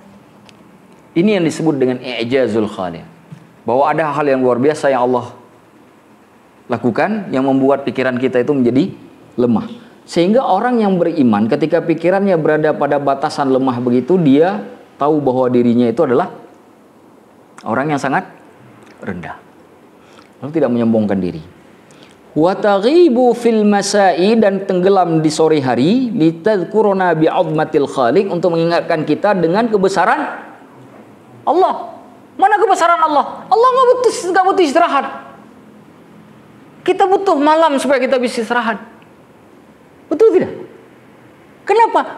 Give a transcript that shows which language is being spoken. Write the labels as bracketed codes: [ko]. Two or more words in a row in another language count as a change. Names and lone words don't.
[id] Ini yang disebut dengan [ar] i'jazul khaliq. [id] Bahwa ada hal yang luar biasa yang Allah lakukan yang membuat pikiran kita itu menjadi lemah. Sehingga orang yang beriman ketika pikirannya berada pada batasan lemah begitu, dia tahu bahwa dirinya itu adalah orang yang sangat rendah. Lalu tidak menyombongkan diri. [ar] Wa taghibu fil masai, [id] dan tenggelam di sore hari, [ar] litadhkuruna bi'azmatil khaliq, [id] untuk mengingatkan kita dengan kebesaran Allah. Mana kebesaran Allah? Allah nggak butuh istirahat. Kita butuh malam supaya kita bisa istirahat. Betul tidak? Kenapa?